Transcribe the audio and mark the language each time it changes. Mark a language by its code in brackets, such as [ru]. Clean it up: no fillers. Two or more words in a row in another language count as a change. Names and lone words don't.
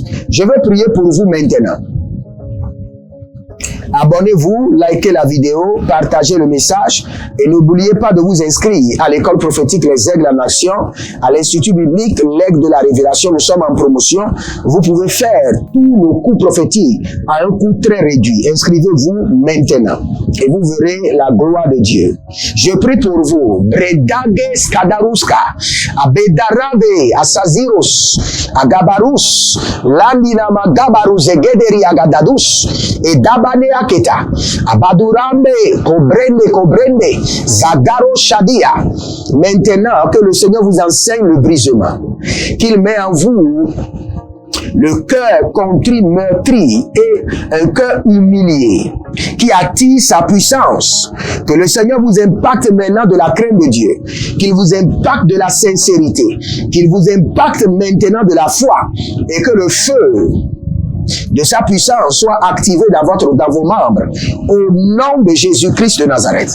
[fr] Je vais prier pour vous maintenant. Abonnez-vous, likez la vidéo, partagez le message et n'oubliez pas de vous inscrire à l'école prophétique Les Aigles en Action, à l'Institut biblique L'Aigle de la Révélation. Nous sommes en promotion. Vous pouvez faire tous nos cours prophétiques à un coût très réduit. Inscrivez-vous maintenant et vous verrez la gloire de Dieu. Je prie pour vous. Bredage skadaruska, abedarave, asaziros, agabarus, landina magabarus, egederi agadadus, et dabane aketa, abadurambe, kobrende, zagaro shadia. Maintenant que le Seigneur vous enseigne le brisement, qu'il met en vous le cœur contrit, meurtri et un cœur humilié qui attire sa puissance. Que le Seigneur vous impacte maintenant de la crainte de Dieu, qu'il vous impacte de la sincérité, qu'il vous impacte maintenant de la foi et que le feu de sa puissance soit activé dans vos membres au nom de Jésus-Christ de Nazareth.